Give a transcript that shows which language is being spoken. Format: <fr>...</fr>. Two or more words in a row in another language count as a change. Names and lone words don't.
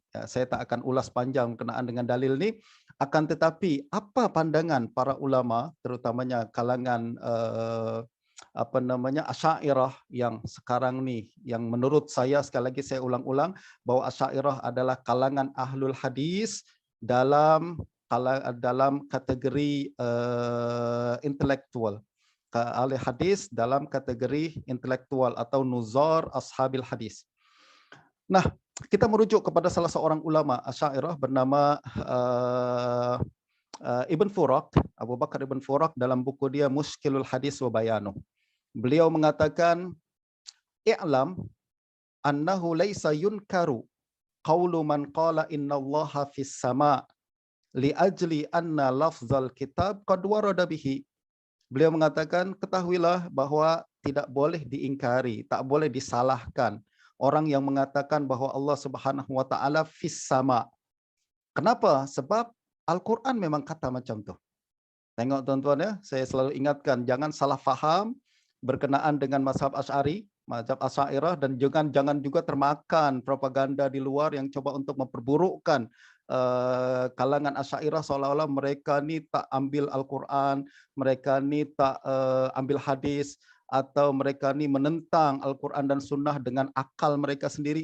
<ms>Ya, saya tak akan ulas panjang berkenaan dengan dalil ini, akan tetapi apa pandangan para ulama, terutamanya kalangan Asy'ariyah yang sekarang nih, yang menurut saya, sekali lagi saya ulang-ulang, bahwa Asy'ariyah adalah kalangan</ms> <ar>أهل الحديث</ar> <ms>dalam kategori intelektual, ahli hadis dalam kategori intelektual atau</ms> <ar>نظار أصحاب الحديث.</ar> <ms>Nah, kita merujuk kepada salah seorang ulama Asy'ariyah bernama Ibn Furak, Abu Bakar Ibn Furak, dalam buku dia Mushkilul Hadis wa Bayanuh. Beliau mengatakan,</ms> <ar>اعلم أنه ليس ينكر قول من قال إن الله في السماء لأجل أن لفظ الكتاب قد ورد به.</ar> <ms>Beliau mengatakan, ketahuilah bahwa tidak boleh diingkari, tak boleh disalahkan. Orang yang mengatakan bahwa Allah</ms> <ar>سبحانه وتعالى في السماء.</ar> <ms>Kenapa? Sebab Al-Qur'an memang kata macam tu. Tengok tuan-tuan ya, saya selalu ingatkan jangan salah faham berkenaan dengan mazhab Asy'ari, mazhab Asy'ariyah, dan jangan juga termakan propaganda di luar yang coba untuk memperburukkan kalangan Asy'ariyah seolah-olah mereka ni tak ambil Al-Qur'an, mereka ni tak ambil hadis, atau mereka ni menentang Al-Qur'an dan Sunnah dengan akal mereka sendiri.</ms>